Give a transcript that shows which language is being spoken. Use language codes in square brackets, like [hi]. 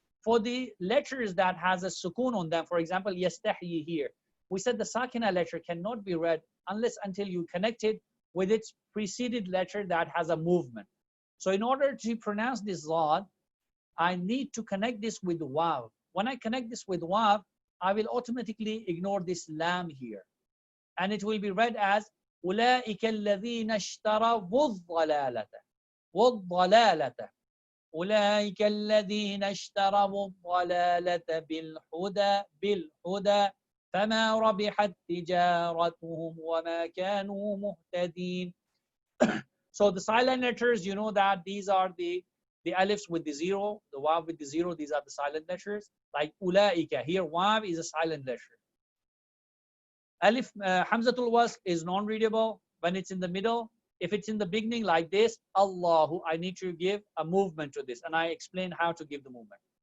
[en] For the letters that has a sukun on them, for example, yastahyi here, we said the sakina letter cannot be read unless until you connect it with its preceded letter that has a movement. So in order to pronounce this zad, I need to connect this with wav. When I connect this with wav, I will automatically ignore this lam here. And it will be read as [ar] أولئك الذين اشتروا الضلالة والضلالة أولئك الذين اشتروا الضلالة بالهدى فما ربحت تجارتهم وما كانوا مهتدين. [en] So the silent letters, you know that these are the alifs with the zero, the wav with the zero, these are the silent letters. Like ulaika, here wav is a silent letter. Alif, hamzatul wasl is non-readable when it's in the middle. If it's in the beginning like this, Allahu, I need to give a movement to this, and I explain how to give the movement.